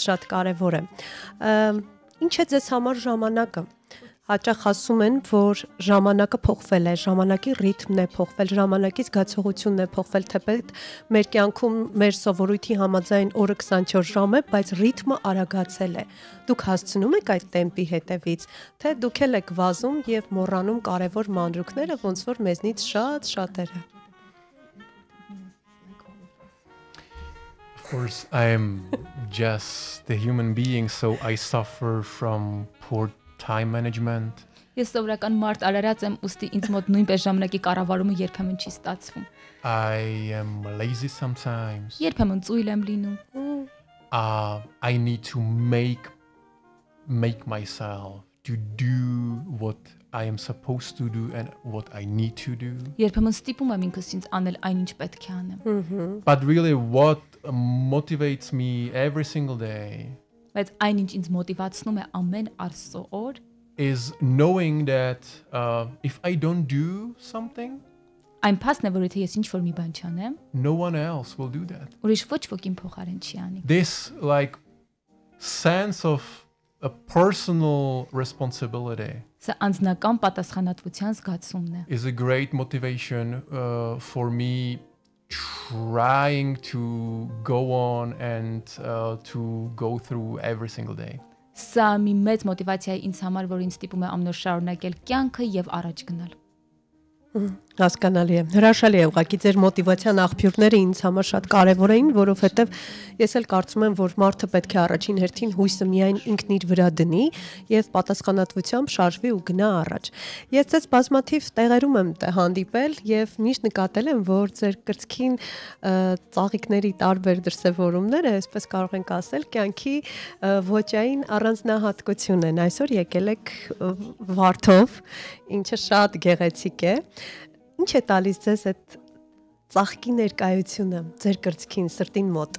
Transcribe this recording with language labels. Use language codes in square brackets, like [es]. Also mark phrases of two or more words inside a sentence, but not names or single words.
[hy] շատ կարեւոր է։ Ինչ է ձեզ համար ժամանակը։ Հաճախ ասում են, որ ժամանակը փոխվել է, ժամանակի ռիթմն է փոխվել, ժամանակի զգացողությունն է փոխվել, թեպետ մեր կյանքում մեր սովորույթի համաձայն օրը 24 ժամ է, բայց ռիթմը արագացել է։ Դուք հասցնում եք այդ տեմպի հետևից, թե դուք եք վազում եւ մոռանում կարևոր մանրուքները, ոնց որ մեզնից շատերը։ [en] Of course, I'm just a human being, so I suffer from poor time management. [hy] Ես սովորական մարդ արարած եմ, ուստի ինձ մոտ նույնպես ժամանակի կառավարումը երբեմն չի ստացվում։ [en] I am lazy sometimes. [hy] Երբեմն ծույլ եմ լինում։ [en] I need to make myself to do what I am supposed to do and what I need to do. [hy] Երբեմն ստիպում եմ ինքս ինձ անել այնինչ պետք է անեմ։ [en] But really what motivates me every single day [hy] Բայց այնինչ ինձ մոտիվացնում է ամեն Աստծո օր [en] is knowing that if I don't do something, [hy] այն փաստն է, որ եթե ես ինչ-որ մի բան չանեմ, [en] no one else will do that. [hy] ուրիշ ոչ ոք իմ փոխարեն չի անի։ [en] This like sense of a personal responsibility [hy] Սա անձնական պատասխանատվության զգացումն է։ [en] is a great motivation for me trying to go on and to go through every single day. [hy] Սա մի մեծ մոտիվացիա է ինձ համար, որ ինձ ստիպում է ամենուր շարունակել կյանքը եւ առաջ գնալ։ Հասկանալի է։ Հրաշալի է, ուղղակի ձեր մոտիվացիան աղբյուրները ինձ համար շատ կարևոր էին, որովհետև ես էլ կարծում եմ, որ մարդը պետք է առաջին հերթին հույսը միայն ինքն իր վրա դնի եւ պատասխանատվությամբ շարժվի ու գնա առաջ։ Ես ձեզ բազմաթիվ տեղերում եմ հանդիպել եւ միշտ նկատել եմ, որ ձեր կրծքին ծաղիկների տարբեր դրսևորումները, այսպես կարող ենք ասել, կյանքի ոճային առանձնահատկություն են։ Այսօր եկել եք վարդով, ինչը շատ գեղեցիկ է։ Ինչ է տալիս ձեզ այդ ծաղկի ներկայությունը ձեր կրծքին, սրտին մոտ։